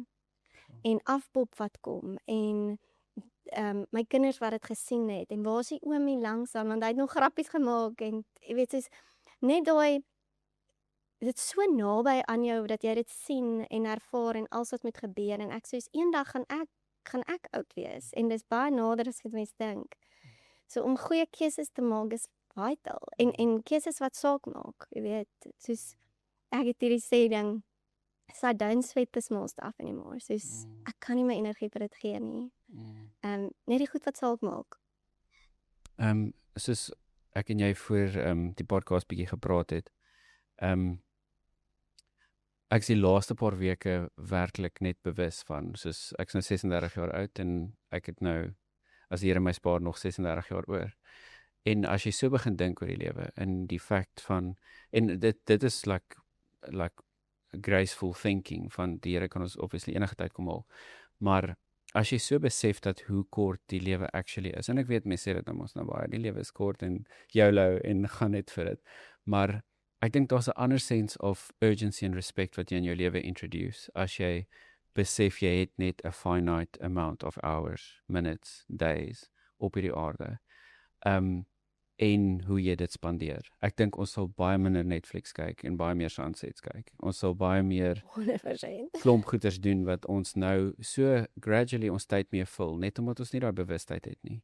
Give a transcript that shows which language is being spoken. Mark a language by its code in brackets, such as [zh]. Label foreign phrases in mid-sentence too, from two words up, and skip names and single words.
[af] En afpop wat kom en my kinders wat dit gesien het en waar is die oomie langsaan want hy het nog grappies gemaak en jy weet soos net daai dit is so naby aan jou dat jy dit sien en ervaar en alles wat moet gebeur en ek soos eendag gaan ek oud wees en dis baie nader as wat mense dink. So om goeie keuses te maak is vital en keuses wat saak maak, jy weet, soos ek het hierdie sê ding so [en] don't sweat the small stuff anymore. [af] Soos ek kan nie my energie vir dit gee nie. Net die goed wat saak maak. Soos ek en jy voor die podcast bietjie gepraat het. Ek is die laaste paar weke werklik net bewus van, soos ek is nou 36 jaar oud en ek het nou, as die Here my spaar, nog 36 jaar oor. En as jy so begin dink oor die lewe, en die feit van, en dit is like [en] graceful thinking, [af] van die Here kan ons obviously enige tyd kom haal, maar as jy so besef dat hoe kort die lewe actually is, en ek weet mense sê dit nou ons nou baie, die lewe is kort en YOLO en gaan net vir dit, maar ek dink daar's 'n ander [en] sense of urgency and respect [af] wat jy in jou lewe introduce, as jy besef jy het net 'n [en] finite amount of hours, minutes, days [af] op hierdie aarde, en hoe jy dit spandeer. Ek dink ons sal baie minder Netflix kyk en baie meer sunsets kyk. Ons sal baie meer 100% klomp goeders doen wat ons nou so gradually ons tyd mee vul, net omdat ons nie daai bewustheid het nie.